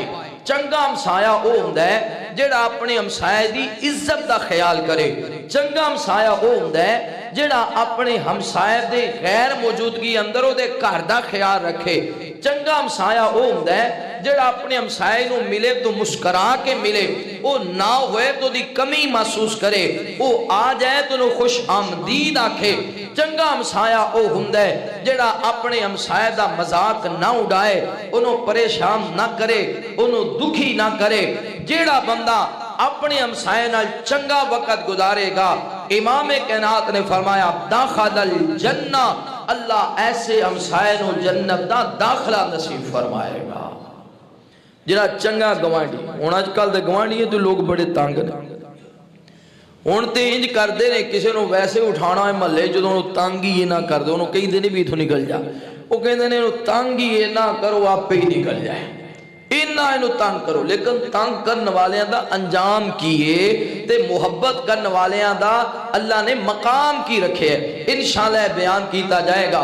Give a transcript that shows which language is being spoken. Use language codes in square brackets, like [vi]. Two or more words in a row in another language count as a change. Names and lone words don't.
[pa] چنگا ہمسایا او ہوندا ہے جیڑا اپنے ہمسائے دی عزت دا خیال کرے۔ چنگا ہمسایا او ہوندا ہے جیڑا اپنے ہمسائے دے غیر موجودگی اندر او دے گھر دا خیال رکھے۔ چنگا ہمسایا او ہوندا ہے جیڑا اپنے ہمسائے نو ملے تو مسکرا کے ملے، او نہ ہوئے تو دی کمی محسوس کرے، او آ جائے تو نو خوش آمدید آکھے۔ چنگا ہمسایا او ہوندا ہے جیڑا اپنے ہمسائے دا مذاق نہ اڑائے، انہوں پریشان نہ کرے، انہوں دکھی نہ کرے۔ جیڑا بندہ اپنے ہمسائے نال چنگا وقت گزارے گا، امام کائنات نے فرمایا [ar] داخل الجنہ، [pa] اللہ ایسے ہمسائے نو جنت دا داخلہ نصیب فرمائے گا۔ جڑا چنگا گوانڈی، ہن اج کل دے گوانڈی تو لوگ بڑے تنگ نے، ہن تے انج کردے نے کسے نو ویسے اٹھانا ہے محلے جدوں انہوں تنگ ہی نہ کر دے، انہوں کئی دن بھی اتھوں نکل جا، وہ کہندے نے انہوں تنگ ہی نہ کرو آپ پہ ہی نکل جائے، انہوں تنگ کرو۔ لیکن تنگ کرنے والیاں دا انجام کیے تے محبت کرنے والیاں دا اللہ نے مقام کی رکھے ہے، انشاءاللہ بیان کیتا جائے گا۔